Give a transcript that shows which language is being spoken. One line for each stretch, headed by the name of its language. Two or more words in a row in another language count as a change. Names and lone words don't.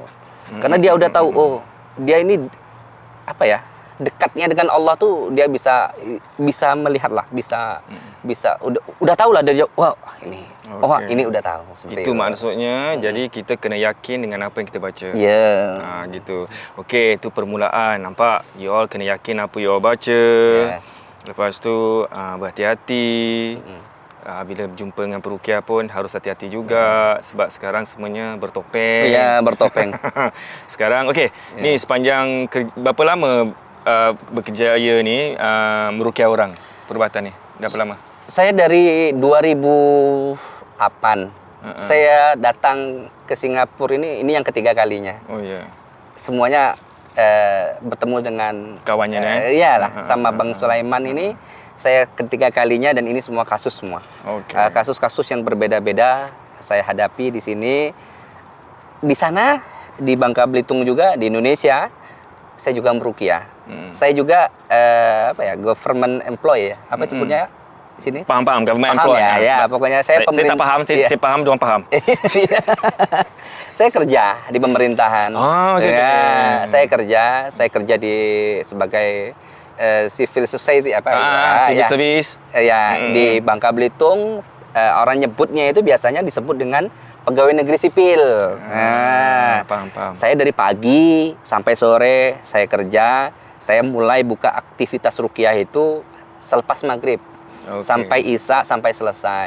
Indonesian: Karena dia udah tahu, dia ini dekatnya dengan Allah tuh dia bisa melihat lah, bisa udah tahu lah dari ini. Ini udah tahu. Itu maksudnya.
Malay: Jadi kita kena yakin dengan apa yang kita baca. Gitu. Okey, itu permulaan. Nampak?
English: You all
Malay: kena yakin apa
English: you all
Malay: baca. Lepas tu berhati-hati. Bila berjumpa dengan peruqyah pun harus hati-hati juga, sebab sekarang semuanya bertopeng. Ya, bertopeng. Sekarang ni sepanjang berapa lama berkejaya ni meruqyah orang perubatan ni? Dah berapa lama?
Indonesian: Saya dari 2008. Saya datang ke Singapura ini yang ketiga kalinya. Oh ya. Semuanya bertemu dengan kawannya iyalah sama Bang Sulaiman ini. Saya ketiga kalinya dan ini semua kasus semua. Kasus-kasus yang berbeda-beda saya hadapi di sini. Di sana di Bangka Belitung juga, di Indonesia saya juga meruqyah. Saya juga
English: government employee
Indonesian: ya. Apa sebutnya di sini? Paham
English: government employee.
Indonesian: Ya, pokoknya saya
Malay: tak faham, saya faham, diorang faham.
Indonesian: Saya kerja di pemerintahan. Saya kerja sebagai
English: civil society civil service.
Indonesian: Di Bangka Belitung orang nyebutnya itu biasanya disebut dengan pegawai negeri sipil. Paham. Saya dari pagi sampai sore saya kerja. Saya mulai buka aktivitas ruqyah itu selepas maghrib sampai isya, sampai selesai.